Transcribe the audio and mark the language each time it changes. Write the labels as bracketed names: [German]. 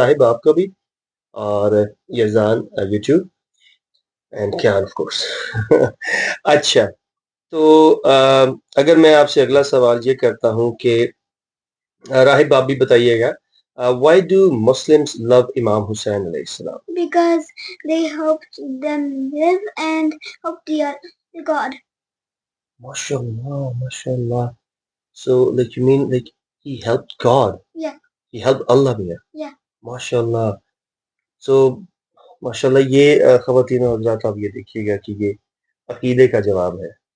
[Urdu] راہب آپ کا بھی، اور Yazdan YouTube, and Kiyan of course. اچھا، تو اگر میں آپ سے اگلا سوال یہ کرتا ہوں کہ راہب آپ بھی بتائیے گا، [English] why do Muslims love Imam Hussein [Urdu] علیہ السلام؟ [English] Because they helped them live and helped the God. MashaAllah. So like you mean like he helped God? Yeah. He helped Allah here? Yeah. MashaAllah. [Urdu] So ماشاءاللہ یہ خواتین و حضرات آپ یہ دیکھیے گا کہ یہ عقیدے کا جواب ہے.